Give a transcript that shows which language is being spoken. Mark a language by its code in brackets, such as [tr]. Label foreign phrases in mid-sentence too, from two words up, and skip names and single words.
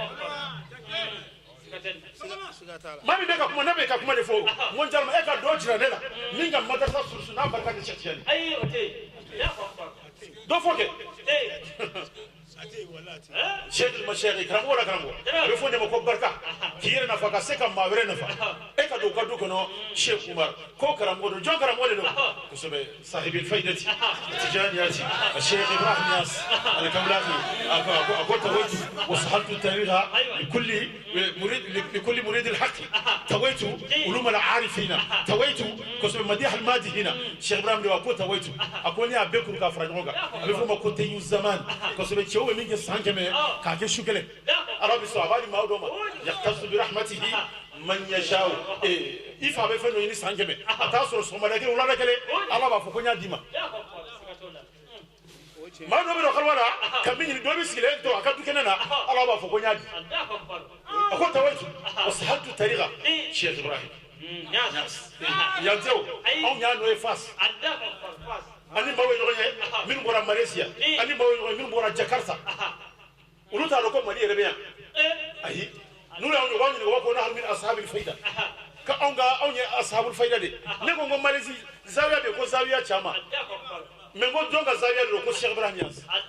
[bm] maa min bɛ ka kuma ne bɛ ka kuma de fɔ n ko n jalima e ka dɔ jira ne la min ka madrasa surusu n'a barika ni Cheikh Tidiane dɔ fɔ kɛ Cheikh al-Mashayikh karamɔgɔ la karamɔgɔ a bɛ fɔ ne ma ko barika k'i yɛrɛ nafa ka se ka maa wɛrɛ nafa e ka don u ka du kɔnɔ Cheikh Umar ko karamɔgɔ don jɔn karamɔgɔ de don kosɛbɛ [ar] صاحب الفيضة التجانية [bm] Cheikh Ibrahim Niass al-Kawlaxi a ko [ar] طويت وسهلت طريقا لكل مريد الحق تويت علوم العارفين تويت كسب مديح المادحين [bm] Cheikh Ibrahim de ko tawaytu akoni abekuru ka fara ɲɔgɔn kan a bɛ fɔ ma ko teyu zaman kosɛbɛ cɛw min kɛ san 100 k'a kɛ su kelen arabi sɔn a b'a di maa dɔ ma [ar] يختص برحمته من يشاء [bm] i fa bɛ fɛn dɔ ɲini san 100 a t'a sɔrɔ sɔgɔmada kelen wulada kelen ala b'a fɔ ko n y'a d'i ma maa dɔ bɛ don kaliwa la ka min ɲini dɔ bɛ sigilen to a ka du kɛnɛ na ala b'a fɔ ko n y'a di a ko [ar] طويت وسهلت طريقا [bm] Cheikh Ibrahim yantew anw y'a nɔ ye Fass ani maaw ye ɲɔgɔn ye minnu bɔra Malaysia ani maaw ye ɲɔgɔn ye minnu bɔra Jakarta olu t'a dɔn ko Mali yɛrɛ bɛ yan ayi n'u y'anw ɲɔgɔn ɲininka u b'a fɔ [ar] نحن من أصحاب الفيضة [bm] ka anw ye [ar] أصحاب الفيضة [bm] de ne ko n ko Malaisie zawiya bɛ yen ko zawiya caman mais n ko jɔn ka zawiya de don ko Cheikh Ibrahim Niass